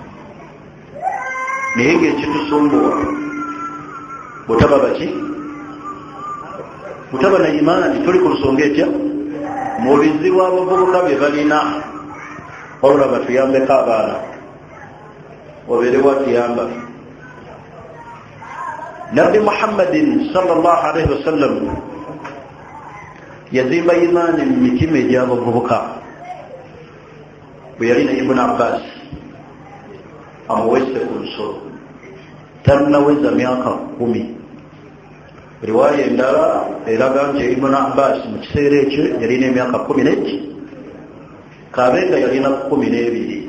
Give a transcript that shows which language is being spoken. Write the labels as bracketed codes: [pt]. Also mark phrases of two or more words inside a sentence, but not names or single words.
[lg] Naye ng'ekitusumbuwa butaba baki butaba na imaani. Tuli ku nsonga etya mu bizibu abavubuka bye balina. Wabula batuyambeko abaana, wabeere watuyamba. Nabbi Muhammadin [ar] صلى الله عليه وسلم [lg] yazimba imaani mu mitima egy'abavubuka. Bwe yalina Ibn Abbas amuwese ku nsolo, tannaweza myaka 10. Riwaaya endala eraga nti Ibn Abbas mu kiseera ekyo yalina emyaka 11, kabenga yalina 12.